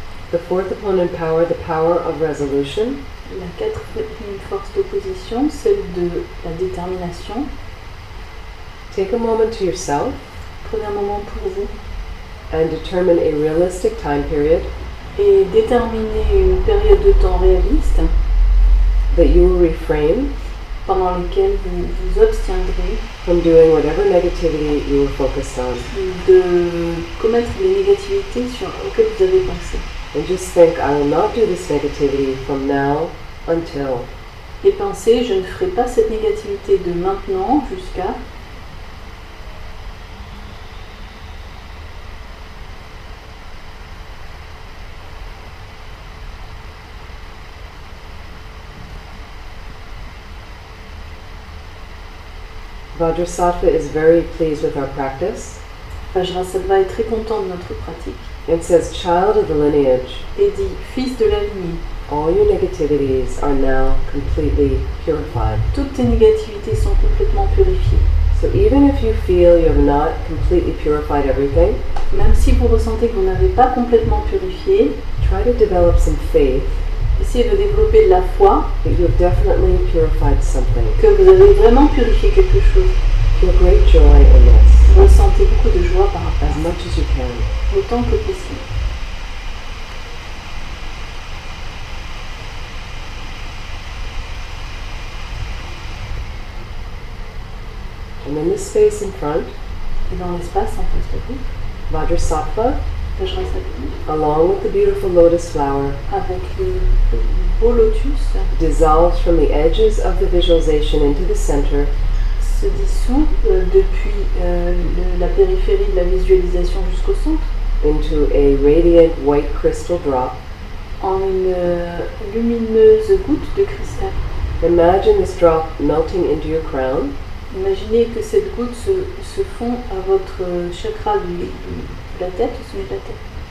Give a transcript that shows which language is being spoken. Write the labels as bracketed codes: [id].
[en] The fourth opponent power, the power of resolution. [fr] La quatrième force d'opposition, celle de la détermination. [en] Take a moment to yourself [fr] Prenez un moment pour vous [en] and determine a realistic time period [fr] et déterminez une période de temps réaliste [en] that you will refrain [fr] pendant laquelle vous vous abstiendrez [en] from doing whatever negativity you were focused on. [fr] de commettre les négativités auxquelles vous avez pensé. [en] And just think, I will not do this negativity from now until. [fr] Et pensez, je ne ferai pas cette négativité de maintenant jusqu'à. [en] Vajrassatva is very pleased with our practice [fr] Vajrassatva est très content de notre pratique [en] and says, child of the lineage, [fr] et dit, fils de la lignée, [en] all your negativities are now completely purified. [fr] toutes tes négativités sont complètement purifiées. [en] So even if you feel you have not completely purified everything, [fr] Même si vous ressentez que vous n'avez pas complètement purifié, [en] try to develop some faith [fr] essayez de développer de la foi, [en] that you have definitely purified something. [fr] que vous avez vraiment purifié quelque chose. [en] Feel great joy in this, [fr] Vous ressentez beaucoup de joie par rapport [en] as much as you can. [fr] autant que possible. [en] And in this space in front, [fr] Et dans l'espace en face de vous, [en] Vajrassatva, [fr] Vajrassatva, [en] along with the beautiful lotus flower, [fr] avec le beau lotus, [en] dissolves from the edges of the visualization into the center [fr] se dissout depuis la périphérie de la visualisation jusqu'au centre [en] into a radiant white crystal drop. [fr] en une lumineuse goutte de cristal. [en] Imagine this drop melting into your crown [fr] Imaginez que cette goutte se fond à votre chakra de la tête, au sommet de la tête,